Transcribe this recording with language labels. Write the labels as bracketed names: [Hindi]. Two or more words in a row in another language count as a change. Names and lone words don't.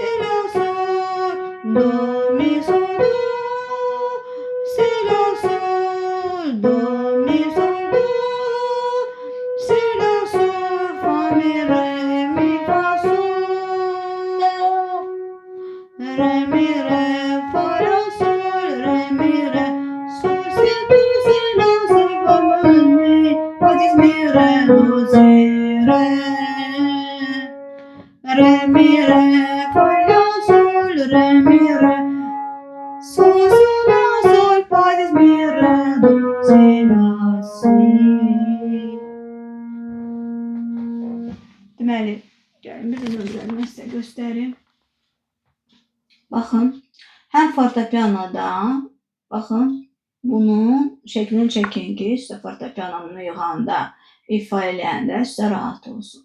[Azerbaijani] la sol do mi sol do si la sol do mi sol do si la sol fa mi re mi fa sol re mi re fa la sol re mi re sol si do si la sol fa mi fa diez mi re do si re mi re fa la sol re mi re sol si la sol fa diez mi re do si la si. Deməli, gəlin bir nömrəni sizə göstərim. Baxın, həm fortepianoda, baxın, bunun şəklini çəkin ki, sizə fortepianonu yığanda, ifa eləyəndə sizə rahat olsun.